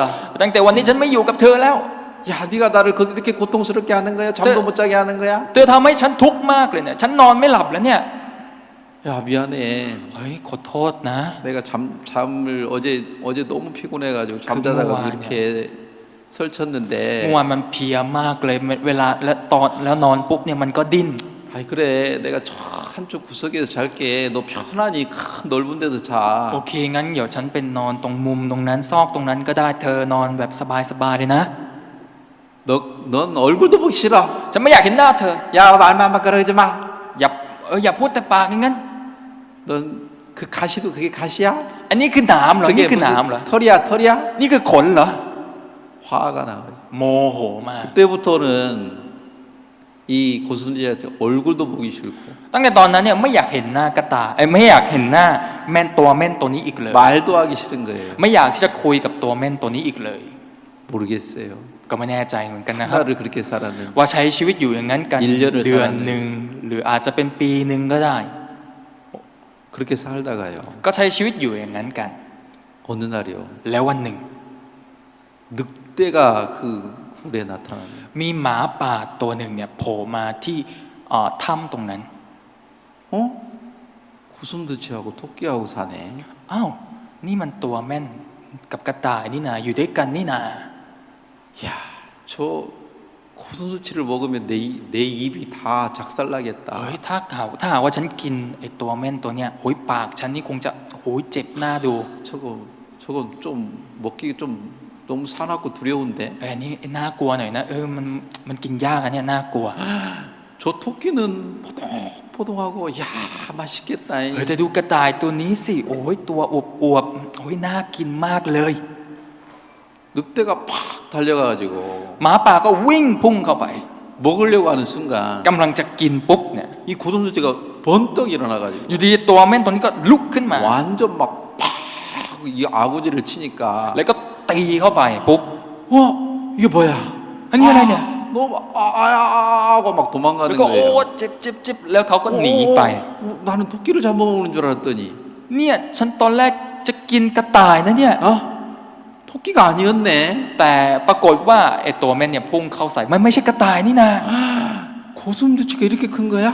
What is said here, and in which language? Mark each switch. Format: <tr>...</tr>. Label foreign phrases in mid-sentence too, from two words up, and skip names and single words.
<th>ตั้งแต่วันนี้ฉันไม่อยู่กับเธอแล้ว</th> <ko>야, 네가 나를 이렇게 고통스럽게 하는 거야? 잠도 못 자게 하는 거야?</ko> <th>เธอทำให้ฉันทุกข์มากเลยเนี่ยฉันนอนไม่หลับแล้วเนี่ย</th> <ko>야, 미안해.</ko> <th>เฮ้ยขอโทษนะ</th> <ko>내가 잠을 어제 너무 피곤해가지고 잠자다가 그거야, 이렇게 설쳤는데.</ko> <th>เมื่อวานมันเพลียมากเลยเวลาแล้วนอนปุ๊บเนี่ยมันก็ดิ้น</th> <ko>아이 그래, 내가 저 한쪽 구석에서 잘게. 너 편안히 큰 넓은 데서 โอ 자.</ko> <th>เคงั้นเดี๋ยวฉันเป็นนอนตรงมุมตรงนั้นซอกตรงนั้นก็ได้เธอนอนแบบสบายๆเลยนะ</th> <ko>넌 얼굴도 보기 싫어.</ko> <th>ฉันไม่อยากเห็นหน้าเธอ</th> <ko>야, 말만 막 그러지 마.</ko> <th>อย่าพูดแต่ปากอย่างนั้น</th> <ko>넌 그 가시도 그게 가시야?</ko> <th>อันนี้คือหนามเหรอ</th> <ko>그게</ko> <th>นี่คือหนามเหรอ</th> <ko>털이야?</ko> <th>นี่คือขนเหรอ</th> <ko>화가 나.</ko> <th>โมโหมาก</th> <ko>그때부터는 이 고순지한테 얼굴도 보기 싫고</ko> <th>ตั้งแต่ตอนนั้นเนี่ยไม่อยากเห็นหน้ากระต่ายไม่อยากเห็นหน้าแม่นตัวนี้อีกเลย</th> <ko>말도 하기 싫은 거예요.</ko> <th>ไม่อยากที่จะคุยกับตัวแม่นตัวนี้อีกเลย</th> <ko>모르겠어요.</ko> <th>ก็ไม่แน่ใจเหมือนกันนะครับ</th> <ko>하나를 그렇게 살았는데</ko> <th>ว่าใช้ชีวิตอยู่อย่างนั้นกัน</th> <ko>1년을</ko> <th>เดือนหนึ่งหรืออาจจะเป็นปีหนึ่งก็ได้</th> <ko>그렇게 살다가요.</ko> <th>ก็ใช้ชีวิตอยู่อย่างนั้นกัน</th> <ko>어느 날이요.</ko> <th>แล้ววันหนึ่ง</th> <ko>늑대가 그 굴에 나타나요.</ko> <th>มีหมาป่าตัวหนึ่งเนี่ยโผล่มาที่ถ้ำตรงนั้น 어?</th> <ko>고슴도치하고 토끼하고 사네.</ko> <th>อ้าวนี่มันตัวแม่นกับกระต่ายนี่นาอยู่ด้วยกันนี่นา</th> <ko>야, 저 고슴도치를 먹으면 내 입이 다 작살나겠다.</ko> <th>เฮ้ยถ้าหากว่าฉันกินไอ้ตัวแม่นตัวเนี้ยโหยปากฉันนี่คงจะโหยเจ็บหน้าดู</th> <ko>저건 좀 먹기 좀 너무 사납고 두려운데.</ko> <th>อันนี้น่ากลัวหน่อยนะมันกินยากอันเนี้ยน่ากลัว</th> <ko>저 토끼는 포동포동하고 야 맛있겠다.</ko> <th>แต่ดูกระต่ายตัวนี้สิโอ้ยตัวอวบโอ้ยน่ากินมากเลย</th> <ko>늑대가 팍 달려가가지고</ko> <th>หมาป่าก็วิ่งพุ่งเข้าไป</th> <ko>먹으려고 하는 순간</ko> <th>กำลังจะกินปุ๊บเนี่ย</th> <ko>이 고슴도치가 번떡 일어나가지고</ko> <th>อยู่ดีตัวแม่นตัวนี้ก็ลุกขึ้นมา</th> <ko>완전 막 팍 이 아구지를 치니까</ko> <th>แล้วก็ตีเข้าไปปุ๊บ</th> <ko>이게 뭐야?</ko> <th>อันนี้อะไรเนี่ย</th> <ko>너무 하고 막</ko> <th>แล้ว</th> <ko>도망가는</ko> <th>ก็โอ้</th> <ko>거예요.</ko> <th>เจ็บแล้วเขาก็หนีไป</th> <ko>나는 토끼를 잡아먹는 줄 알았더니</ko> <th>เนี่ยฉันตอนแรกจะกินกระต่ายนะเนี่ย</th> <ko>토끼가 아니었네.</ko> <th>แต่ปรากฏว่าไอ้ตัวแม่นเนี่ยพุ่งเข้าใส่มันไม่ใช่กระต่ายนี่นะ</th> <ko>고슴도치가 이렇게 큰 거야?</ko>